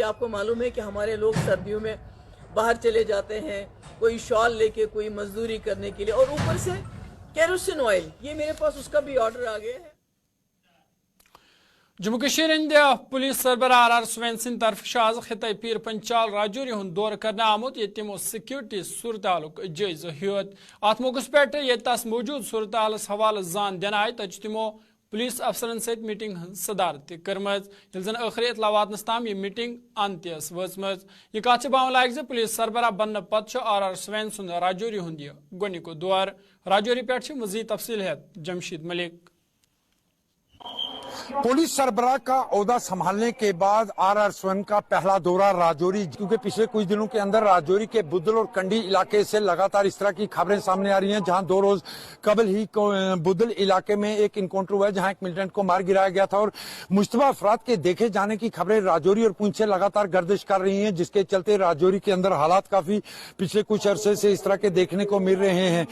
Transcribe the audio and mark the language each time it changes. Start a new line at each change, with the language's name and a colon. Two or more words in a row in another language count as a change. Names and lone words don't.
Urdu: آپ کو معلوم ہے کہ ہمارے لوگ سردیوں میں باہر چلے جاتے ہیں، کوئی شال لے کے، کوئی مزدوری کرنے کے لیے، اور اوپر سے
English: kerosene oil,
Urdu: یہ میرے پاس اس کا بھی آرڈر آ گیا ہے.
Kashmiri: جموں کشمیر انڈیا پولیس سربراہ RR سوین سنگھ طرف آز خطہ پیر پنچال راجوری ہُند دورٕ کرنے آمُت یہ تمو سکیورٹی صورت حالُک جائزہ ہیتھ. اتھ موقعس پیٹھ یہ تس موجود صورت حالس حوالے جان دِن آے تژ تمو پولیس افسرن سٟتۍ میٹنگ صدارت کرٕمٕژ جن آخری اطلاع واتنس تام یہ میٹنگ اَنٛد وٲژمٕژ. یہ کتھ باوٕن لایق پولیس سربراہ بننہٕ پتٕ RR سوین سُنٛد راجوری ہُند یہ گۄڈنیک دورٕ.
Urdu: راجوری پہ مزید تفصیل ہے جمشید ملک. پولیس سربراہ کا عہدہ سنبھالنے کے بعد RR سوین کا پہلا دورہ راجوری، کیونکہ پچھلے کچھ دنوں کے اندر راجوری کے بدھل اور کنڈی علاقے سے لگاتار اس طرح کی خبریں سامنے آ رہی ہیں، جہاں 2 روز قبل ہی بدھل علاقے میں ایک انکاؤنٹر ہوا ہے، جہاں ایک ملیٹنٹ کو مار گرایا گیا تھا، اور مشتبہ افراد کے دیکھے جانے کی خبریں راجوری اور پونچھ سے لگاتار گردش کر رہی ہیں، جس کے چلتے راجوری کے اندر حالات کافی پچھلے کچھ عرصے سے اس طرح کے دیکھنے کو مل رہے ہیں.